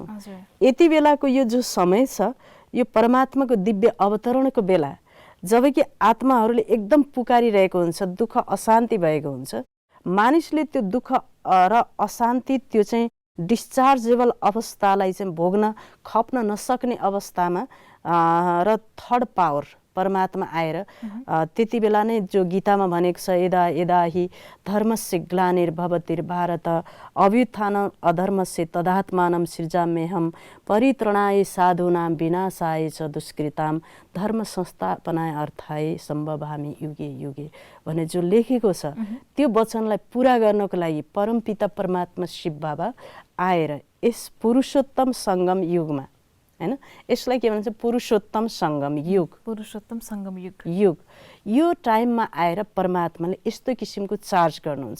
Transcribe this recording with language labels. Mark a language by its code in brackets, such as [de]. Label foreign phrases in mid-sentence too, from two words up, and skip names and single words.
[ne] यति बेलाको यो जो समय छ, यो परमात्माको दिव्य अवतरणको बेला, जबकि आत्माहरूले एकदम पुकारिरहेको हुन्छ, दुःख अशान्ति भएको हुन्छ, मानिसले त्यो दुःख र अशान्ति, त्यो चाहिँ डिस्चार्जेबल अवस्थालाई चाहिँ भोग्न खप्न नसक्ने अवस्थामा र [en] third power [ne] परमात्मा आएर त्यति बेला नै जो गीतामा भनेको छ, [sa] यदा यदा हि धर्मस्य ग्लानिर्भवतिर्भारत अभ्युत्थान अधर्मस्य तदात्मानं सृजाम्यहं परित्रणाय साधूनां विनाशाय च दुष्कृतां धर्म संस्थापनाय अर्थाय सम्भवामि युगे युगे [ne] भने जो लेखेको छ, त्यो वचनलाई पुरा गर्नको लागि परमपिता परमात्मा शिव बाबा आएर यस पुरुषोत्तम सङ्गम युगमा, हैन, यसलाई के भन्छ, पुरुषोत्तम सङ्गम युग, पुरुषोत्तम सङ्गम युग, यो टाइममा आएर परमात्माले यस्तो किसिमको चार्ज गर्नुहुन्छ।